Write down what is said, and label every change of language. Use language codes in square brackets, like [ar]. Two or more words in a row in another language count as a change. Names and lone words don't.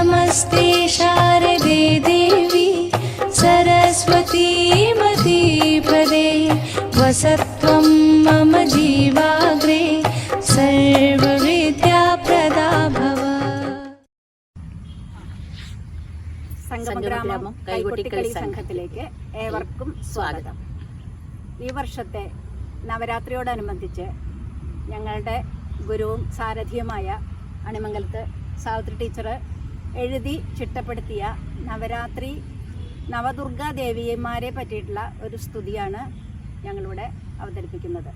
[sa] नमस्ते शारदे देवी सरस्वती मतीपदे वसत्वं मम जीवाग्रे सर्वविद्याप्रदा भव. [ml] സംഗമഗ്രാമം കൈകൊട്ടിക്കളി സംഘത്തിലേക്ക് ഏവർക്കും സ്വാഗതം. ഈ വർഷത്തെ നവരാത്രിയോടനുബന്ധിച്ച് ഞങ്ങളുടെ ഗുരുവും സാരഥിയുമായ അണിമംഗലത്ത് സാവിത്രി ടീച്ചർ എഴുതി ചിട്ടപ്പെടുത്തിയ നവരാത്രി നവദുർഗാ ദേവിമാരെ പറ്റിയിട്ടുള്ള ഒരു സ്തുതിയാണ് ഞങ്ങളിവിടെ അവതരിപ്പിക്കുന്നത്.